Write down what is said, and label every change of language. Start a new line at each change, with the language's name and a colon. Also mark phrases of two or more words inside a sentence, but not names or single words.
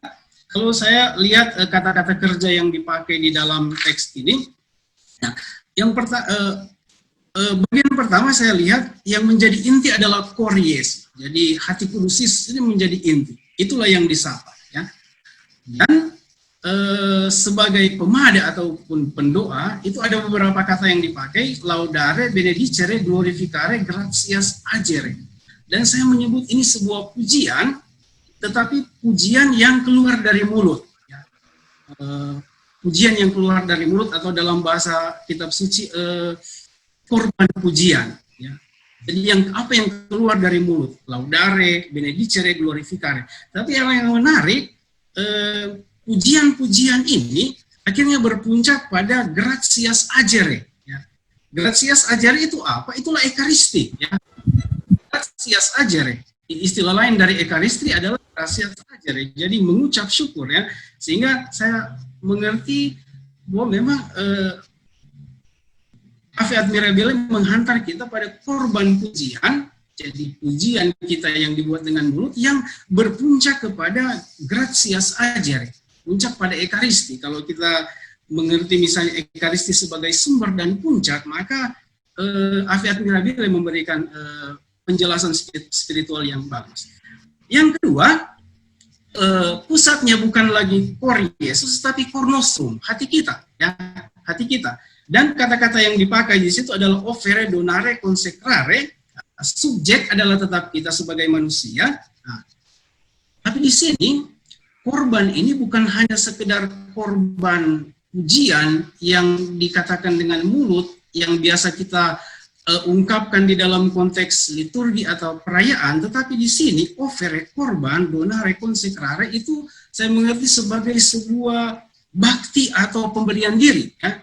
Indonesian: Kalau saya lihat kata-kata kerja yang dipakai di dalam teks ini, nah, yang bagian pertama saya lihat yang menjadi inti adalah kories. Jadi hati kudusis ini menjadi inti. Itulah yang disapa, ya. Dan sebagai pemada ataupun pendoa itu ada beberapa kata yang dipakai,
Latin: laudare, benedicere, glorificare, gratias agere.
Indonesian: Dan saya menyebut ini sebuah pujian, tetapi pujian yang keluar dari mulut, ya. Pujian yang keluar dari mulut, atau dalam bahasa kitab suci korban pujian, ya. Jadi apa yang keluar dari mulut,
Latin: laudare, benedicere, glorificare.
Indonesian: Tapi yang menarik, pujian-pujian ini akhirnya berpuncak pada
Latin: gratias agere,
Indonesian: ya.
Latin: Gratias agere
Indonesian: itu apa? Itulah ekaristi, ya.
Latin: Gratias agere,
Indonesian: istilah lain dari ekaristi adalah
Latin: gratias agere.
Indonesian: Jadi mengucap syukur, ya. Sehingga saya mengerti bahwa memang Ave Admirabile menghantar kita pada korban pujian. Jadi pujian kita yang dibuat dengan mulut yang berpuncak kepada
Latin: gratias agere,
Indonesian: puncak pada ekaristi. Kalau kita mengerti misalnya ekaristi sebagai sumber dan puncak, maka Ave Admirabile memberikan penjelasan spiritual yang bagus. Yang kedua, pusatnya bukan lagi kor Yesus, tapi
Latin: kor nostrum,
Indonesian: hati kita, ya, hati kita. Dan kata-kata yang dipakai di situ adalah
Latin: offere, donare, consecrare.
Indonesian: Subjek adalah tetap kita sebagai manusia. Nah, tapi di sini korban ini bukan hanya sekedar korban pujian yang dikatakan dengan mulut, yang biasa kita ungkapkan di dalam konteks liturgi atau perayaan, tetapi di sini offere, korban,
Latin: donare, consecrare
Indonesian: itu saya mengerti sebagai sebuah bakti atau pemberian diri, ya.